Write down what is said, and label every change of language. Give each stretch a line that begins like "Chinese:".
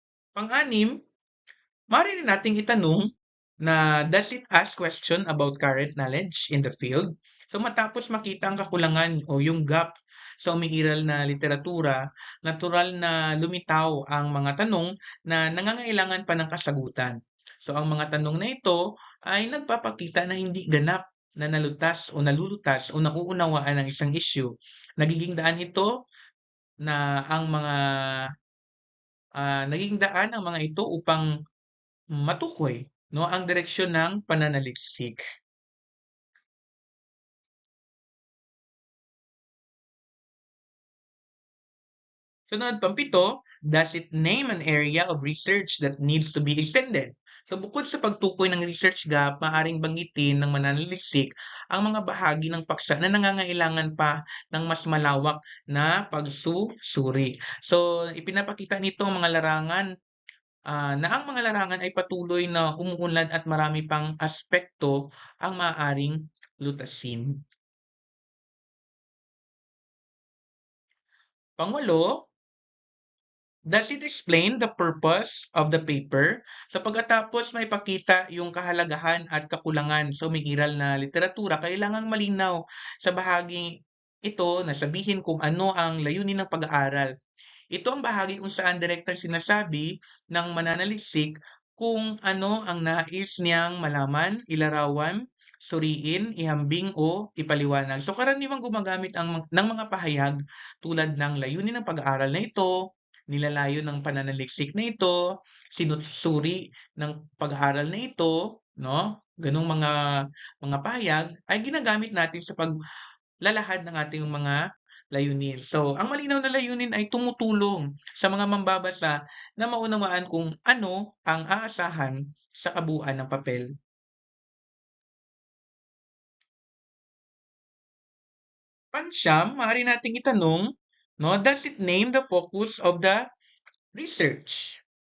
Filipino: Pang-anim, maaari rin nating itanong na,
English: does it ask question about current knowledge in the field?
Filipino: So matapos makita ang kakulangan o yung gap sa umiiral na literatura, natural na lumitaw ang mga tanong na nangangailangan pa ng kasagutan. So ang mga tanong na ito ay nagpapakita na hindi ganap na nalutas o nalulutas o nauunawaan ng isang issue. Nagiging daan ito na ang mga naging daan ang mga ito upang matukoy, no, ang direksyon ng pananaliksik. Sunod, pang-pito,
English: does it name an area of research that needs to be extended?
Filipino: So bukod sa pagtukoy ng research gap, maaring banggitin ng mananaliksik ang mga bahagi ng paksa na nangangailangan pa ng mas malawak na pagsusuri. So ipinapakita nito ang mga larangan na ang mga larangan ay patuloy na umuunlad at marami pang aspekto ang maaaring lutasin. Pangwalo,
English: does it explain the purpose of the paper?
Filipino: So pagkatapos may pakita yung kahalagahan at kakulangan sa umiiral na literatura, kailangang malinaw sa bahagi ito na sabihin kung ano ang layunin ng pag-aaral. Ito ang bahagi kung saan direktang sinasabi ng mananaliksik kung ano ang nais niyang malaman, ilarawan, suriin, ihambing o ipaliwanag. So karaniwang gumagamit ng mga pahayag tulad ng layunin ng pag-aaral na ito, nilalayo ng pananaliksik na ito, sinusuri ng pag-aaral na ito, no? Ganong mga pahayag ay ginagamit natin sa paglalahad ng ating mga layunin. So, ang malinaw na layunin ay tumutulong sa mga mambabasa na maunawaan kung ano ang aasahan sa kabuuan ng papel. Pansyam, maaari nating itanong, no,
English: does it name the focus of the research?